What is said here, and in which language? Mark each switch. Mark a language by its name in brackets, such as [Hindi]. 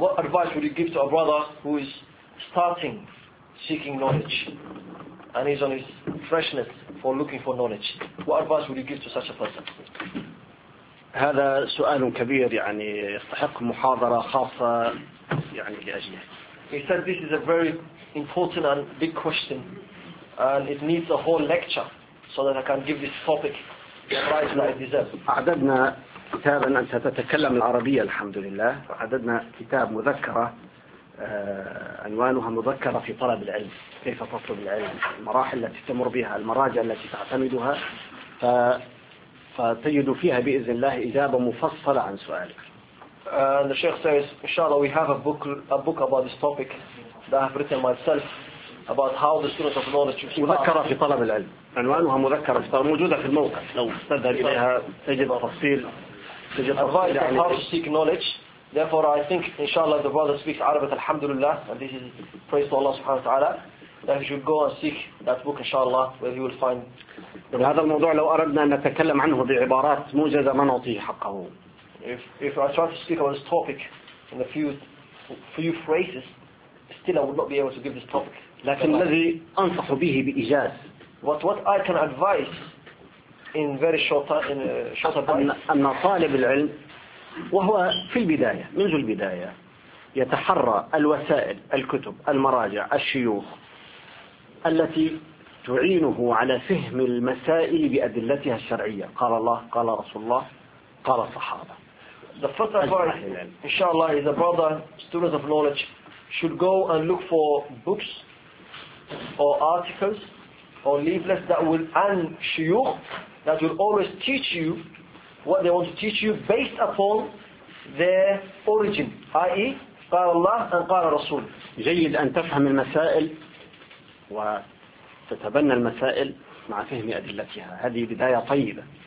[English] what advice would you give to a brother who is starting seeking knowledge and is on his freshness for looking for knowledge? What advice would you give to such a person? [Arabic] هذا سؤال كبير يعني يستحق محاضرة خاصة يعني لأجله. [English] He said this is a very important and big question and it needs a whole lecture so that I can give this topic the advice that I deserve. [Arabic] أعددنا كتابا أنت تتكلم العربية الحمد لله، وعددنا كتاب مذكرة عنوانها مذكرة في طلب العلم، كيف تطلب العلم، المراحل التي تمر بها، المراجع التي تعتمدها، فتجد فيها بإذن الله إجابة مفصلة عن سؤالك. [English] And the Sheikh says, inshallah, we have a book about this topic that I have written myself about how the students of knowledge. [Arabic] مذكرة في طلب العلم. عنوانها مذكرة في طلب، موجودة في الموقع. لو تذهب إليها تجد تفصيل. [English] Advice on how to seek knowledge. Therefore, I think, inshallah, the brother speaks Arabic. Alhamdulillah, and this is praise to Allah Subhanahu wa Taala. That he should go and seek that book, inshallah, where he will find. [Arabic] هذا الموضوع لو أردنا أن نتكلم عنه بعبارات موجزة ما نعطيه حقه. [English] If I try to speak about this topic in a few phrases, still I would not be able to give this topic. [Arabic] لكن الذي أنصح به بإيجاز. [English] What I can advise in very short time, in a short advice. [Arabic] أن طالب العلم وهو في البداية، منذ البداية يتحرى الوسائل، الكتب، المراجع، الشيوخ التي تعينه على فهم المسائل بأدلتها الشرعية. قال الله، قال رسول الله، قال الصحابة. [English] The first advice, inshallah, is a brother, student of knowledge, should go and look for books or articles or leaflets that will, and shuyukh, that will always teach you what they want to teach you based upon their origin, i.e. [Arabic] قال الله and قال رسول. جيد أن تفهم المسائل وتتبنى المسائل مع فهم أدلتها، هذه بداية طيبة.